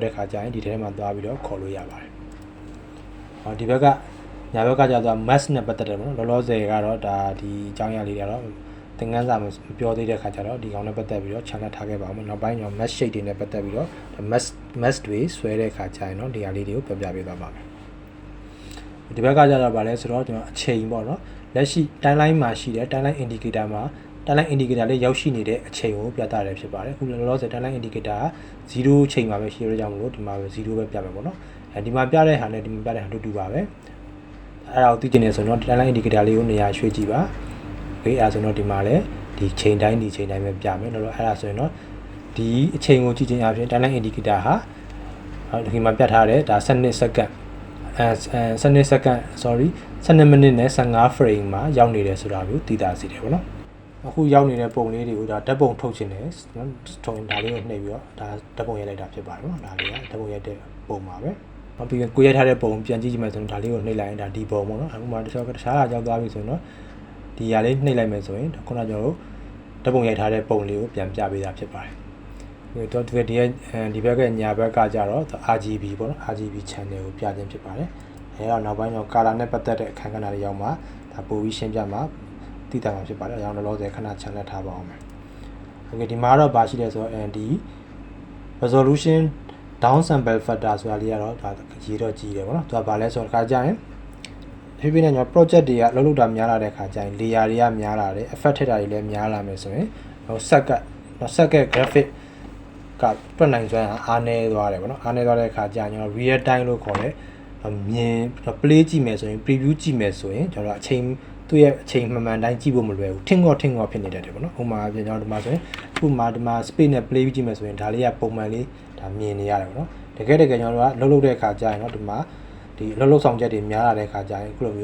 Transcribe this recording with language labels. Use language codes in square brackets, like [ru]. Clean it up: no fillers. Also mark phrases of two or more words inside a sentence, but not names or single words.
[my] တဲ့ခါကျရင်ဒီထဲမှာသွားပြီးတော့ခေါ်လို့ရပါတယ်ဟောဒီဘက်ကညာဘက်ကကျတော့ mask နဲ့ပတ်သက်တယ်ပေါ့နော်လောလောဆယ်ကတော့ဒါဒီအကြောင်းအရာလေးတွေကတော့သင်ခန်းစာမပြောသေးတဲ့ခါကျတော့ဒီကောင်နဲ့ပတ်သက်ပြီးတော့ channel ထားခဲ့ပါအောင်နောက်ပိုင်းကျွန်တော် [en] mask shape [my] တွေနဲ့ပတ်သက်ပြီးတော့ mask တွေဆွဲတဲ့ခါကျရင်တော့ဒီဟာလေးတွေကိုပြောပြပေးသွားပါမယ်ဒီဘက်ကကြတော့ဗာလဲဆိုတော့ကျွန်တော် အချိန်ပေါ့နော်လက်ရှိ timeline မှာရှိတဲ့ [en] timeline indicator [my] မှာ [en] timeline indicator [my] လေးရောက်ရှိနေတဲ့အချိန်ကိုပြသရတယ်ဖြစ်ပါတယ်အခုလောလောဆယ် [en] timeline indicator [my] က0အချိန်မှာပဲရှိရကြမလို့ဒီမှာပဲ0ပဲပြမယ်ပေါ့နော်အဲဒီမှာပြတဲ့ဟာနဲ့ဒီမှာပြတဲ့ဟာတူတူပါပဲအဲ့ဒါကိုသိချင်နေဆိုတော့ [en] timeline indicator [my] လေးကိုနေရာရွှေ့ကြည့်ပါโอเคအဲ့ဒါဆိုတော့ဒီမှာလည်းဒီချိန်တိုင်းဒီချိန်တိုင်းပဲပြမယ်တော့အဲ့ဒါဆိုရင်တော့ဒီအချိန်ကိုကြည့်ခြင်းအပြင် [en] timeline indicator [my] ဟာဒီမှာပြထားတယ်ဒါ12စက္ကန့် [en] 12 second sorry 12 minute [my] နဲ့15 frame မှာရောက်နေတယ်ဆိုတာကိုသိတာစီတယ်ပေါ့နော်အခုရောက်နေတဲ့ပုံလေးတွေကိုဒါဓာတ်ပုံထုတ်ခြင်းနဲ့နော်ထုံဒါလေးကိုနှိပ်ပြီးတော့ဒါ ဓာတ်ပုံရိုက်လိုက်တာဖြစ်ပါတယ်နော်ဒါလေးကဓာတ်ပုံရိုက်တဲ့ပုံပါပဲနောက်ပြီးကိုရိုက်ထားတဲ့ပုံပြန်ကြည့်ကြည့်မယ်ဆိုရင်ဒါလေးကိုနှိပ်လိုက်ရင်ဒါဒီပုံပေါ့နော်အခုမှတခြားဟာရောက်သွားပြီဆိုရင်တော့ဒီဟာလေးနှိပ်လိုက်မယ်ဆိုရင်ခုနကကျွန်တော်တို့ဓာတ်ပုံရိုက်ထားတဲ့ပုံလေးကိုပြန်ပြပေးတာဖြစ်ပါတယ်တော့ဒီဘက်ကညာဘက်ကကြတော့ RGB ပေါ့နော် [en] RGB channel [my] ကိုပြခြင်းဖြစ်ပါတယ်အဲတော့နောက်ပိုင်းတော့ color နဲ့ပတ်သက်တဲ့အခန်းကဏ္ဍတွေရောက်မှဒါပို့ပြီးရှင်းပြမှာသိတာမှာဖြစ်ပါတယ်အကြောင်းလောလောဆယ်ခဏ channel ထားပါအောင်မယ်โอเคဒီမှာတော့ပါရှိတယ်ဆိုတော့ဒီ [en] resolution down sample factor [my] ဆိုတာလေးကတော့ဒါရေးတော့ကြီးတယ်ပေါ့နော်သူကဘာလဲဆိုတော့ခါကြရင်ဖြည်းဖြည်းနဲ့ကျွန်တော် project တွေကလှုပ်လှုပ်တာများလာတဲ့ခါကျရင် layer တွေကများလာတယ် effect ထည့်တာတွေလည်းများလာမယ်ဆိုရင်ဆက်က graphic ကတွက်နိုင်စွမ်းအားနည်းသွားတယ်ပေါ့နော်အားနည်းသွားတဲ့အခါကျရင်ကျွန်တော် [en] real time [my] လို့ခေါ်တယ်မြင် play ကြည့်မယ်ဆိုရင် preview ကြည့်မယ်ဆိုရင်ကျွန်တော်အချိန်သူ့ရဲ့အချိန်မှန်မှန်တိုင်းကြည့်ဖို့မလွယ်ဘူးထင်ငေါဖြစ်နေတတ်တယ်ပေါ့နော်ဥပမာကျွန်တော်ဒီမှာဆိုရင်ခုမှဒီမှာ space နဲ့ play ကြည့်မယ်ဆိုရင်ဒါလေးကပုံမှန်လေးဒါမြင်နေရတယ်ပေါ့နော်တကယ်ကျွန်တော်တို့ကလှုပ်တဲ့အခါကျရင်တော့ဒီမှာဒီလှုပ်ဆောင်ချက်တွေများလာတဲ့အခါကျရင်ခုလို